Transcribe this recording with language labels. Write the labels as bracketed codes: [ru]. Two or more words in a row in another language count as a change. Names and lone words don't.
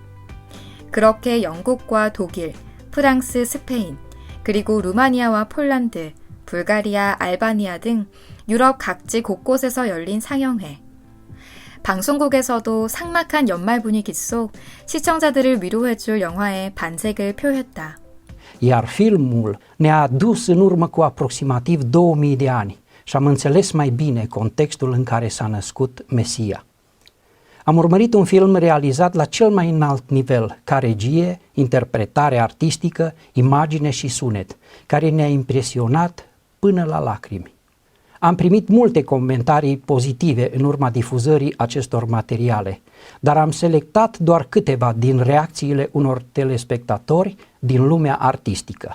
[ko] 그렇게 영국과 독일, 프랑스, 스페인, 그리고 루마니아와 폴란드, 불가리아, 알바니아 등 유럽 각지 곳곳에서 열린 상영회. 방송국에서도 삭막한 연말 분위기 속 시청자들을 위로해줄 영화에 반색을 표했다. [ro] Iar filmul ne-a dus în urmă cu aproximativ 2000 de ani și am înțeles mai bine contextul în care s-a născut Mesia. Am urmărit un film realizat la cel mai înalt nivel, ca regie, interpretare artistică, imagine și sunet, care ne-a impresionat până la lacrimi. Am primit multe comentarii pozitive în urma difuzării acestor materiale, dar am selectat doar câteva din reacțiile unor telespectatori din lumea artistică.